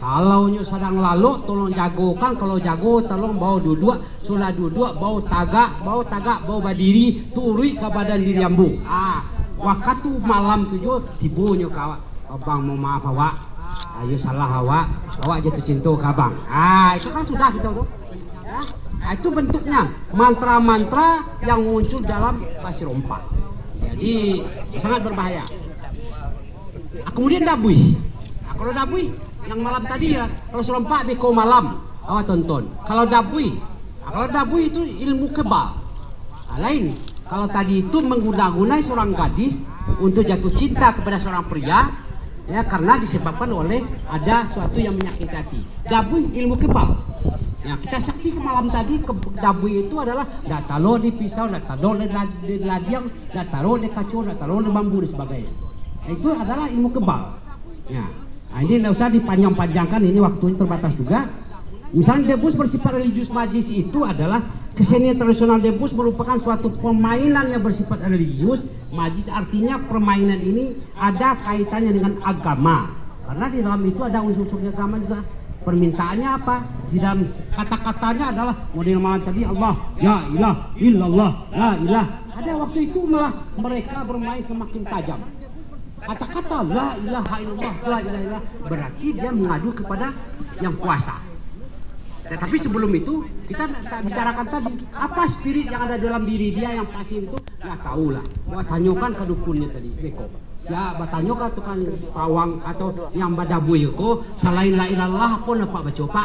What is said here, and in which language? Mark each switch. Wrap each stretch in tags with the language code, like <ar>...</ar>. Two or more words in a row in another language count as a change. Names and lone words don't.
<min>Kalau nyo sedang lalu tolong jagokan, kalau jago tolong bawa duduk, sulah duduk bawa tagak, bawa berdiri, turui ke badan diri ambu. Waktu malam tujuh tibu nyo kawak, abang mau maaf awak, ayo salah awak jatuh cinta ke abang.</min> <id>Itu kan sudah kita tuh. Itu bentuknya mantra-mantra yang muncul dalam pasir rompak. Jadi sangat berbahaya. Kemudian dabui.</id> <min>Kalau dabui yang malam tadi ya, kalau serempak beko malam, awak tonton.</min> <id>Kalau dabui itu ilmu kebal. Lain. Kalau tadi itu menggunakan seorang gadis untuk jatuh cinta kepada seorang pria, ya karena disebabkan oleh ada suatu yang menyakiti hati. Dabui ilmu kebal. Ya, kita saksi ke malam tadi dabui itu adalah</id> <min>datalo di pisau, datalo di ladiang, datalo di kacau, datalo di bambu</min> <id>dan sebagainya. Itu adalah ilmu kebal. Ya. Ini tidak usah dipanjang-panjangkan, ini waktunya terbatas juga. Misalnya debus bersifat religius majis itu adalah kesenian tradisional. Debus merupakan suatu permainan yang bersifat religius majis, artinya permainan ini ada kaitannya dengan agama. Karena di dalam itu ada unsur-unsur agama juga. Permintaannya apa? Di dalam kata-katanya adalah model malam tadi Allah,</id> <ar>ya ilah, illallah, la ilah.</ar> <id>Ada waktu itu malah mereka bermain semakin tajam. Kata-kata</id> <ar>la ilaha illallah, la ilaha illallah</ar> <id>berarti dia mengadu kepada yang kuasa. Tetapi sebelum itu kita tak bicarakan tadi apa spirit yang ada dalam diri dia yang pasif itu, nggak tahu lah. Buat tanyakan ke dukunnya tadi, beko. Siapa tanyakan tukang pawang atau yang badabui ko selain</id> <ar>la ilallah</ar> <id>pun apa baca pak?</id>